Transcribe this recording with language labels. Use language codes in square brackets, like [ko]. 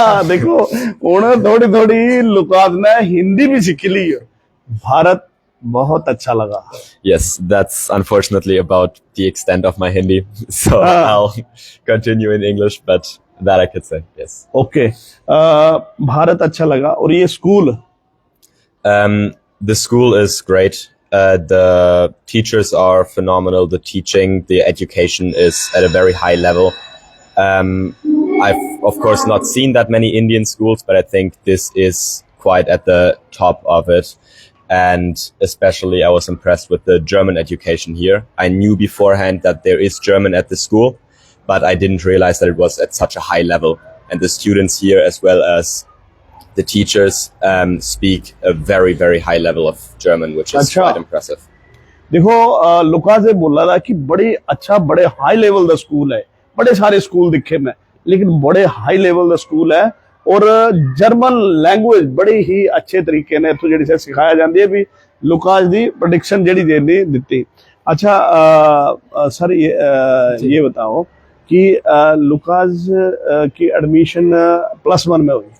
[hi] देखो उन्हें थोड़ी थोड़ी लुकास ने हिंदी भी सीख ली है। भारत बहुत अच्छा लगा। [en] Yes, that's unfortunately about the extent of my Hindi, so I'll continue in English, but that I could say, yes. [hi] Okay Bharat अच्छा लगा। और ये school? [en] The school is great. The teachers are phenomenal. The teaching, the education is at a very high level. I've of course not seen that many Indian schools, but I think this is quite at the top of it. And especially I was impressed with the German education here. I knew beforehand that there is German at the school, but I didn't realize that it was at such a high level. And the students here, as well as the teachers, speak a very, very high level of German, which is [hi] Achha. [en] quite impressive. [hi] देखो Lucas ने बोला था कि बड़े अच्छा बड़े high level का school है। बड़े सारे स्कूल दिखे मैं, लेकिन बड़े हाई लेवल का स्कूल है और जर्मन लैंग्वेज बड़ी ही अच्छे तरीके ने [pa] इत्थों जिहड़ी [hi] सिखाया जाती है। भी [pa] लुकास दी प्रेडिक्शन जिहड़ी देनी दित्ती। [hi] अच्छा सर ये बताओ कि लुकास की एडमिशन +1 में हुई?